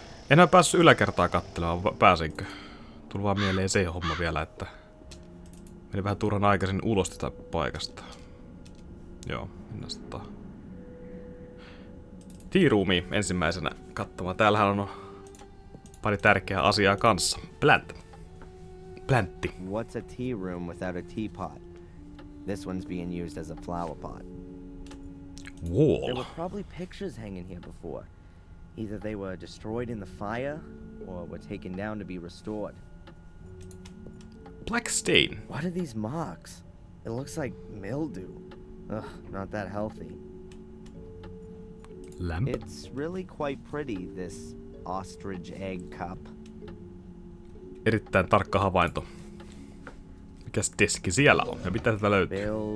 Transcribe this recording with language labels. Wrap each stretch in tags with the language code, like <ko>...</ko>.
<fi>En mä päässyt yläkertaa katselemaan, pääsinkö? Tuli vaan mieleen se homma vielä, että meni vähän turhan aikaisin ulos tätä paikasta. Joo, mennään sitten Tea-roomia ensimmäisenä katsomaan. Täällähän on pari tärkeää asiaa kanssa. Plantti.</fi> <en>What's a tea room without a teapot? This one's being used as a flower pot. There Wall. were probably pictures hanging here before. Either they were destroyed in the fire, or were taken down to be restored. Black stain. What are these marks? It looks like mildew. Ugh, not that healthy. Lamp. It's really quite pretty, this ostrich egg cup.</en> <fi>Erittäin tarkka havainto. Mikäs deski siellä on ja mitä tätä löytyy?</fi>